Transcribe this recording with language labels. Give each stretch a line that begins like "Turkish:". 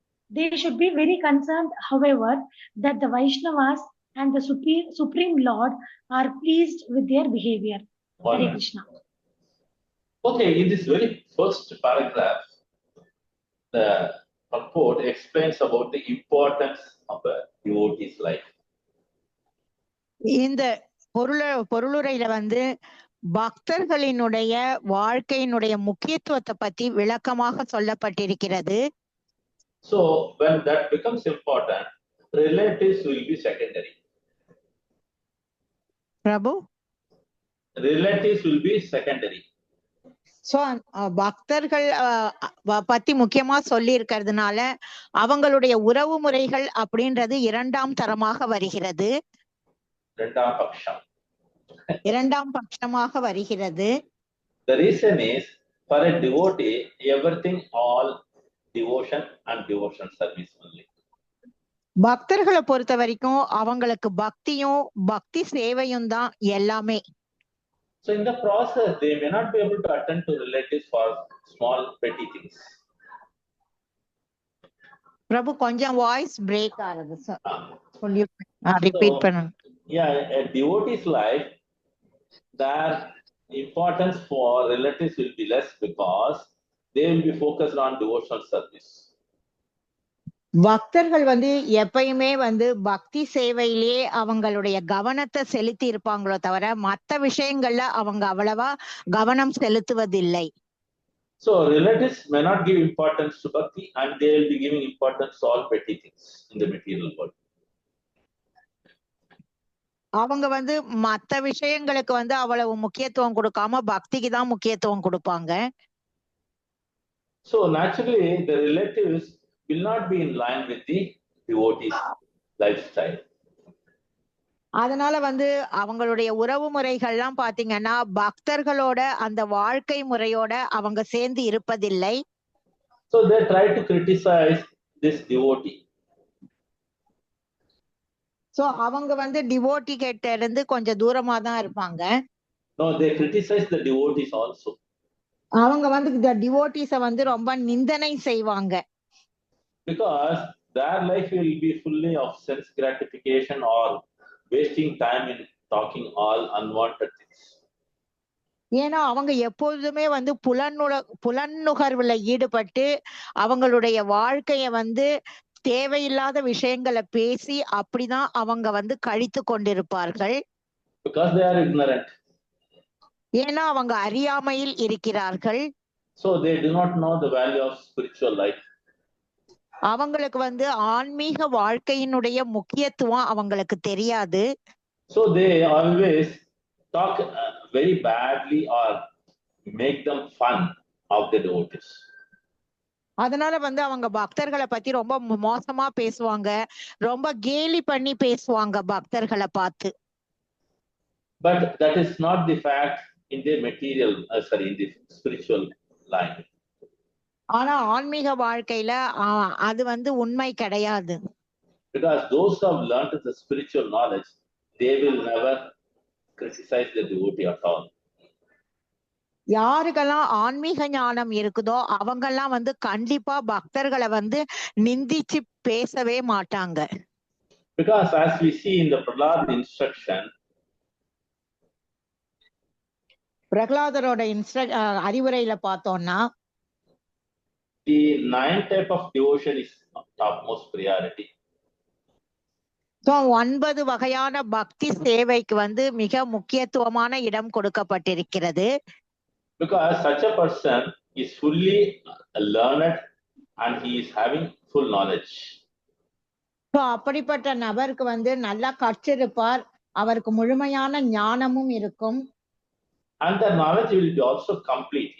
English: They should be very concerned, however, that the Vaishnavas and the Supreme Lord are pleased with their behavior. Hare Krishna. Okay, in this very first paragraph, the purport explains about the importance of a devotee's life.
Tamil: இந்த பொருளுரையில வந்து பக்தர்களினுடைய வாழ்க்கையினுடைய முக்கியத்துவத்தை பத்தி விளக்கமாக சொல்லப்பட்டிருக்கிறது.
English: So when that becomes important, relatives will be secondary.
Tamil: Prabhu,
English: Relatives will be secondary.
Tamil: So பக்தர்கள் பத்தி முக்கியமா சொல்லி இருக்கிறதுனால அவங்களுடைய உறவு முறைகள் அப்படின்றது இரண்டாம் தரமாக வருகிறது, இரண்டாம் பட்சமாக வருகிறது.
English: The reason is, for a devotee, everything all devotion and devotion service only.
Tamil: பக்தர்களை பொறுத்த வரைக்கும் அவங்களுக்கு பக்தியும் பக்தி சேவையும் தான் எல்லாமே.
English: So in the process, they may not be able to attend to relatives for small petty things.
Tamil: பிரபு, கொஞ்சம் வாய்ஸ் பிரேக் ஆகுது சார், ரிப்பீட் பண்ணுங்க.
English: Yeah, a devotee's life, their importance for relatives will be less because they will be focused on devotional service.
Tamil: பக்தர்கள் வந்து எப்பயுமே வந்து பக்தி சேவையிலேயே அவங்களுடைய கவனத்தை செலுத்தி இருப்பாங்களோ தவிர மற்ற விஷயங்கள்ல அவங்க அவ்வளவா கவனம் செலுத்துவதில்லை.
English: So relatives may not give importance to bhakti and they will be giving importance to all petty things in the material world.
Tamil: அவங்க வந்து மற்ற விஷயங்களுக்கு வந்து அவ்வளவு முக்கியத்துவம் கொடுக்காம பக்திக்கு தான் முக்கியத்துவம் கொடுப்பாங்க.
English: So naturally the relatives will not be in line with the devotee's lifestyle.
Tamil: அதனால வந்து அவங்களுடைய உறவு முறைகள்லாம் பாத்தீங்கன்னா பக்தர்களோட அந்த வாழ்க்கை முறையோட அவங்க சேர்ந்து இருப்பதில்லை.
English: So they try to criticize this devotee.
Tamil: So அவங்க வந்து டிவோட்டி கிட்ட இருந்து கொஞ்சம் தூரமா தான் இருப்பாங்க.
English: No, they criticize the devotees also.
Tamil: அவங்க வந்து இந்த டிவோட்டிஸ வந்து ரொம்ப நிந்தனை செய்வாங்க.
English: Because their life will be fully of sense gratification or wasting time in talking all unwanted things.
Tamil: ஏன்னா அவங்க எப்பொழுதுமே வந்து புலன்நுகர்வுல ஈடுபட்டு அவங்களுடைய வாழ்க்கைய வந்து தேவையில்லாத விஷயங்களை பேசி அப்படிதான் அவங்க வந்து கழித்து கொண்டிருப்பார்கள்.
English: Because they are ignorant.
Tamil: ஏன்னா அவங்க அறியாமையில் இருக்கிறார்கள்.
English: So they do not know the value of spiritual life.
Tamil: அவங்களுக்கு வந்து ஆன்மீக வாழ்க்கையினுடைய முக்கியத்துவம் அவங்களுக்கு தெரியாது.
English: So they always talk very badly or make them fun of the devotees.
Tamil: அதனால வந்து அவங்க பக்தர்களை பத்தி ரொம்ப மோசமா பேசுவாங்க, ரொம்ப கேலி பண்ணி பேசுவாங்க பக்தர்களை பார்த்து.
English: But that is not the fact in the material, in the spiritual life.
Tamil: ஆனா ஆன்மீக வாழ்க்கையில அது வந்து உண்மை கிடையாது.
English: Because those who have learned the spiritual knowledge, they will never criticize the devotee at all.
Tamil: யாருக்கெல்லாம் ஆன்மீக ஞானம் இருக்குதோ அவங்கெல்லாம் வந்து கண்டிப்பா பக்தர்களை வந்து நிந்திச்சு பேசவே மாட்டாங்க.
English: Because as we see in the Prahlad instruction,
Tamil: பிரகலாதரோட அறிவுரையில பார்த்தோம்னா,
English: the 9th type of devotion is topmost priority.
Tamil: So 9 வகையான பக்தி சேவைக்கு வந்து மிக முக்கியத்துவமான இடம் கொடுக்கப்பட்டிருக்கிறது.
English: Because such a person is fully learned and he is having full knowledge.
Tamil: So அப்படிப்பட்ட நபருக்கு வந்து நல்லா கற்றிருப்பார், அவருக்கு முழுமையான ஞானமும் இருக்கும்.
English: And the knowledge will be also complete.